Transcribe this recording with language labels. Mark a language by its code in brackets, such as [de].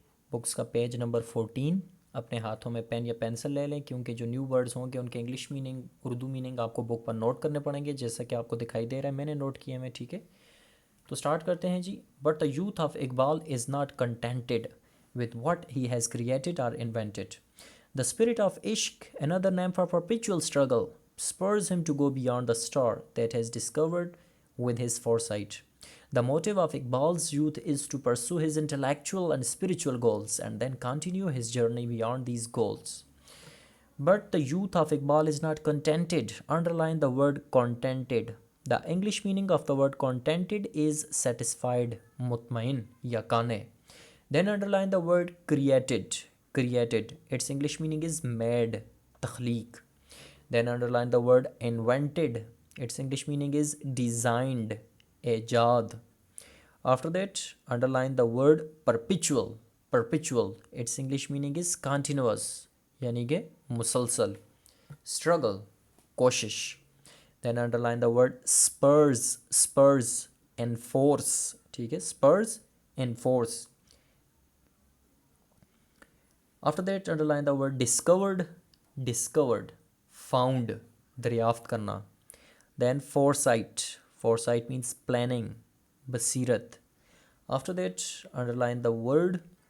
[ur] Books کا page number 14. اپنے ہاتھوں میں پین یا پینسل لے لیں کیونکہ جو نیو ورڈز ہوں گے ان کے انگلش میننگ، اردو میننگ آپ کو بک پر نوٹ کرنے پڑیں گے، جیسا کہ آپ کو دکھائی دے رہا ہے میں نے نوٹ کیے ہیں، ٹھیک ہے. تو سٹارٹ کرتے ہیں جی. [en] But the youth of Iqbal is not contented with what he has created or invented. The spirit of Ishq, another name for perpetual struggle, spurs him to go beyond the star that has discovered with his foresight. The motive of Iqbal's youth is to pursue his intellectual and spiritual goals and then continue his journey beyond these goals. But the youth of Iqbal is not contented. Underline the word contented. The English meaning of the word contented is satisfied, [ur] mutmain ya kane. [en] Then underline the word created. Created. Its English meaning is made, takhleeq. Then underline the word invented. Its English meaning is designed, ejad. After that, underline the word perpetual. Perpetual. Its English meaning is continuous, [ur] yani ke musalsal. [en] Struggle, koshish. Then underline the word spurs. Spurs, enforce. [ur] ٹھیک ہے، spurs, enforce. [en] After that, underline the word discovered. Discovered, found, [ur] دریافت کرنا. [en] Then foresight. Foresight means planning, basirat. After that, underline the word.